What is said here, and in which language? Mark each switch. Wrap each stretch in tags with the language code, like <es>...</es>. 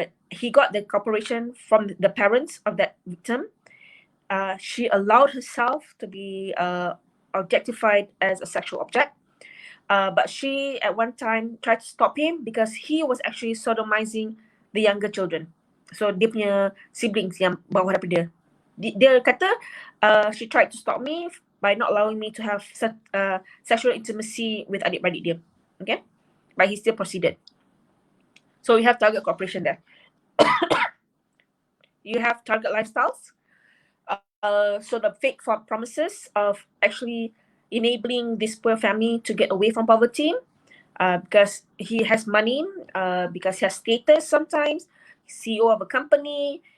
<en>He got the cooperation from the parents of that victim. She allowed herself to be objectified as a sexual object. But she at one time tried to stop him because he was actually sodomizing the younger children.</en> <ms>So dia punya siblings yang bawah daripada dia. Dia kata,</ms> <en>she tried to stop me by not allowing me to have sexual intimacy with</en> <ms>adik-beradik dia.</ms> <en>Okay? But he still proceeded. So we have target cooperation there. You have target lifestyles. So the fake promises of actually enabling this poor family to get away from poverty because he has money, because he has status sometimes, CEO of a company.</en>